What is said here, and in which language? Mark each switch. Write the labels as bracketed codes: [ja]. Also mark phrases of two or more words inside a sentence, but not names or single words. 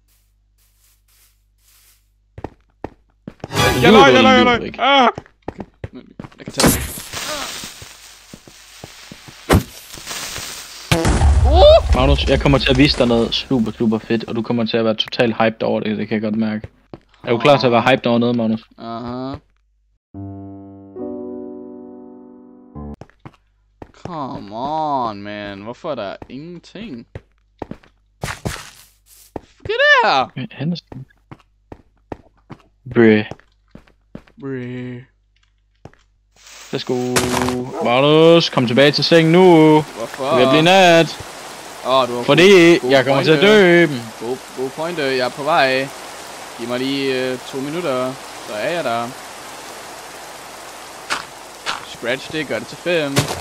[da] Ah! Okay. Jeg kan tage det. Magnus, jeg kommer til at vise dig noget super fedt, og du kommer til at være totalt hyped over det, det kan jeg godt mærke. Er du klar til at være hyped over noget, Magnus? [en] Aha. Come on, man. [da] Hvorfor er der ingenting? Fuck er det her? Henderson. [en] Bruh. Let's go. [da] Magnus, kom tilbage til sengen nu. Hvorfor? Det vil blive nat. Fordi jeg kommer til at dø. God pointe, jeg er på vej. Giv mig lige 2 minutter, så er jeg der. Scratch det, gør det til 5.